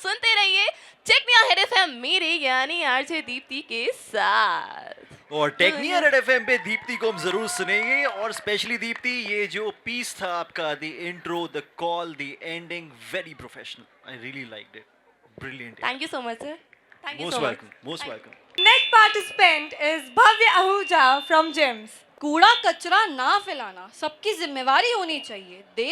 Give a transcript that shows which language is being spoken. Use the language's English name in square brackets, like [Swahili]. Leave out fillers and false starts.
[Hindi] सुनते रहिए check मी hit FM मेरे यानी आरजे दीप्ति के साथ। और टेक्निया रेड एफएम पे दीप्ति को हम जरूर सुनेंगे, और स्पेशली दीप्ति, ये जो पीस था आपका, [English] The intro, the call, the ending, very professional. I really liked it, brilliant. Thank you so much sir, thank you most so much. Welcome, most welcome. Next participant is Bhavya Ahuja from GEMS. [Hindi] कूड़ा कचरा ना फैलाना सबकी जिम्मेवारी होनी चाहिए।